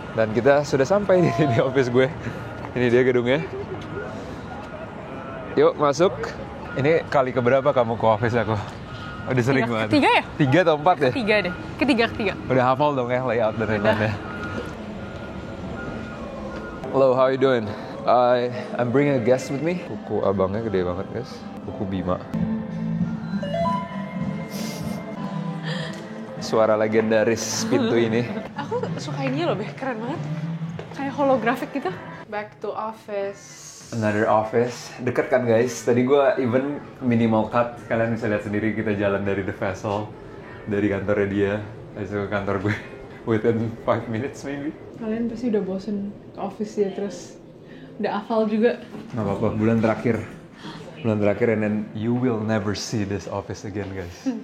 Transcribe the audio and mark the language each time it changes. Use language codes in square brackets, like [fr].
[id] Dan kita sudah sampai di office gue. Ini dia gedungnya. Yuk masuk. Ini kali keberapa kamu ke office aku? Udah sering banget. Ketiga ya? 3 atau 4 ya? Ketiga deh. Ketiga. Udah hafal dong ya layout dan lain-lainnya. [en] Hello, how you doing? I'm bringing a guest with me. [id] Kuku abangnya gede banget guys. Kuku Bima. Suara legendaris pintu ini. Aku suka ini loh, Beh. Keren banget. Kayak holographic gitu. [en] Back to office. Another office. [id] Deket kan guys. Tadi gue even minimal cut. Kalian bisa lihat sendiri kita jalan dari The Vessel. Dari kantornya dia. Langsung ke kantor gue. [en] Within 5 minutes maybe. [id] Kalian pasti udah bosen ke office ya, terus udah hafal juga. Nggak apa-apa, bulan terakhir [en] and then you will never see this office again guys.